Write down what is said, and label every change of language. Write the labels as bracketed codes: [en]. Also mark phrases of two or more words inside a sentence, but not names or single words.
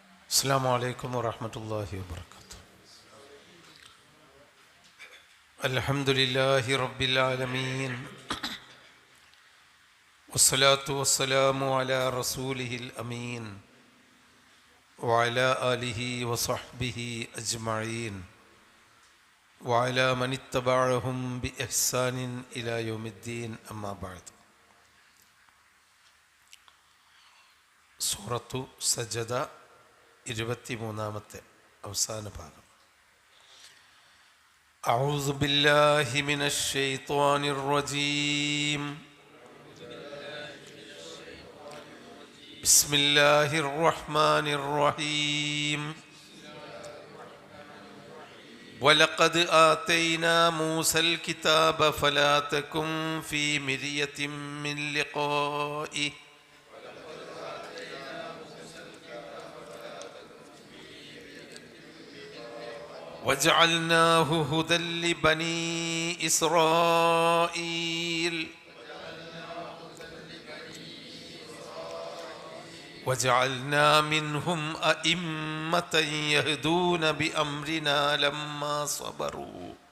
[ar] السلام عليكم ورحمة الله وبركاته. الحمد لله رب العالمين والصلاة والسلام على رسوله الأمين وعلى آله وصحبه أجمعين وعلى من اتبعهم بإحسان إلى يوم الدين أما بعد. [ml] സൂറത്തു സജദ 23-ാമത്തെ അവസാന ഭാഗം. [ar] أعوذ بالله من الشيطان الرجيم. بسم الله الرحمن الرحيم. ولقد آتينا موسى الكتاب فلا تكن في مرية من لقائه وجعلناه هدى لبني إسرائيل وجعلنا منهم أئمة يهدون بأمرنا لما صبروا